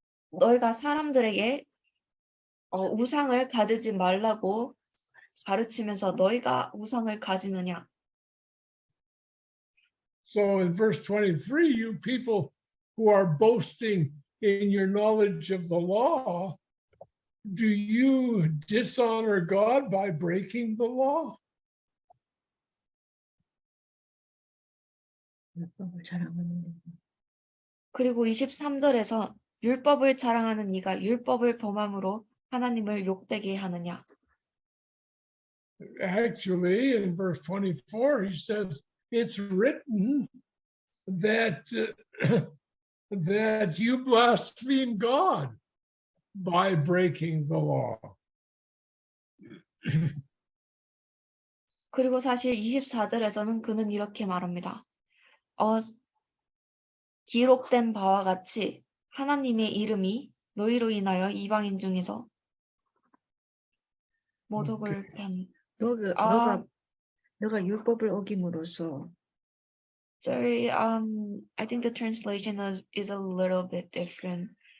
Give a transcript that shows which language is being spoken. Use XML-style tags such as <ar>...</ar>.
<ko>너희가 사람들에게 우상을 가지지 말라고 가르치면서 너희가 우상을 가지느냐?</ko> <en>So in verse 23, you people who are boasting in your knowledge of the law, do you dishonor God by breaking the law?</en> <ko>율법을 자랑하는 그리고 23절에서 율법을 자랑하는 네가 율법을 범함으로 하나님을 욕되게 하느냐?</ko> <en>Actually, in verse 24, he says, it's written that, that you blaspheme God by breaking the law.</en> <ko>그리고 사실 24절에서는 그는 이렇게 말합니다. 기록된 바와 같이 하나님의 이름이 너희로 인하여 이방인 중에서 모독을 반. 너가 율법을 어김으로써</ko> <en>Sorry, I think the translation is a little bit different.</en>